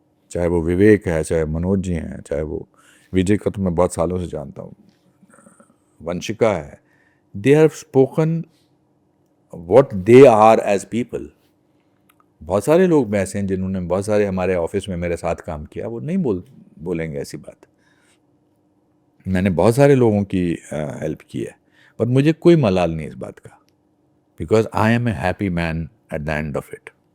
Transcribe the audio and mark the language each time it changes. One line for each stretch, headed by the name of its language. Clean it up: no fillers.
Hindi: चाहे वो विवेक है, चाहे मनोज जी हैं, चाहे वो विजय का तो मैं बहुत सालों से जानता हूँ, वंशिका है।
English: They have spoken what they are as people.
Hindi: बहुत सारे लोग ऐसे हैं जिन्होंने बहुत सारे हमारे ऑफिस में मेरे साथ काम किया, वो नहीं बोलेंगे ऐसी बात। मैंने बहुत सारे लोगों की हेल्प की है, पर मुझे कोई मलाल नहीं इस बात का,
English: Because I am a happy man at the end of it.